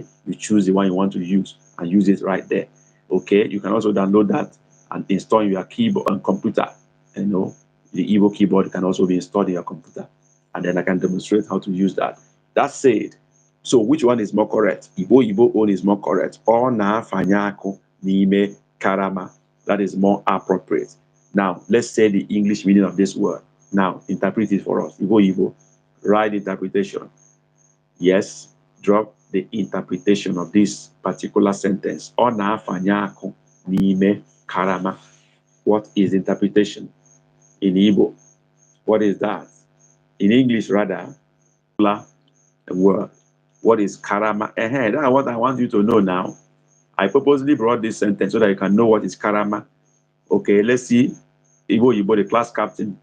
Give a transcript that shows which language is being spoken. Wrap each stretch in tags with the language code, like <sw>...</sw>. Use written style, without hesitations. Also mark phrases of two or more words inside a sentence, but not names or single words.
<en>You choose the one you want to use and use it right there. Okay, you can also download that and install your keyboard and computer. You know, the Igbo keyboard can also be installed in your computer. And then I can demonstrate how to use that. That said, so which one is more correct? Igbo own is more correct.</en> <ig>Ọ na-afanye akụ n'ime karama.</ig> <en>That is more appropriate. Now, let's say the English meaning of this word. Now, interpret it for us. Igbo. Write interpretation. Yes, drop the interpretation of this particular sentence.</en> <ig>Ọ na-afanye akụ n'ime karama.</ig> <en>What is interpretation in Igbo? What is that? In English, rather, a word. What is karama? That's what I want you to know now. I purposely brought this sentence so that you can know what is karama. Okay, let's see. Igbo, the class captain.</en>